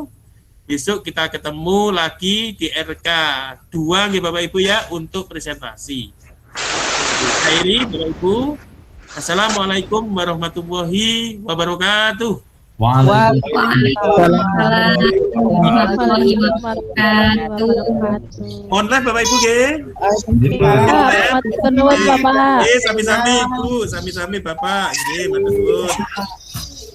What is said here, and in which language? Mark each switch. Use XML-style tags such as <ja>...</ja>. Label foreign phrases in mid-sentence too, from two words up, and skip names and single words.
<id>Besok kita ketemu lagi di RK 2 Bapak Ibu ya untuk presentasi. Akhiri Bapak Ibu.</id> <ar>السلام عليكم ورحمة الله وبركاته. وعليكم السلام ورحمة الله وبركاته.</ar> <id>Online Bapak Ibu ge.</id> <jv>Sami-sami Ibu, sami-sami Bapak. Nggih, matur nuwun.</jv>